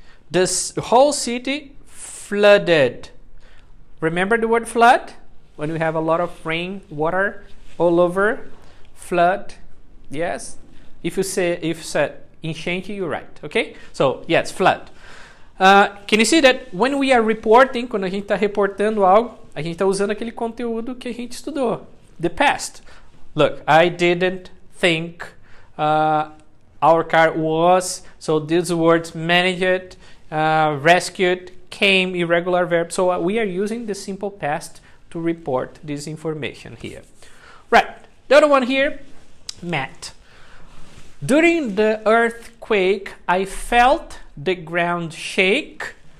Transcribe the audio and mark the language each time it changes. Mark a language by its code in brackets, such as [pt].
[en] This whole city flooded. Remember the word flood? When we have a lot of rain, water all over, flood, yes? If you said enchente, you're right, okay? So, yes, flood. Can you see that when we are reporting, [pt] quando a gente está reportando algo, a gente está usando aquele conteúdo que a gente estudou. [en] The past. Look, I didn't think our car was, so these words managed, rescued, came, irregular verb. So we are using the simple past to report this information here. Right, the other one here, Matt. During the earthquake, I felt the ground shake.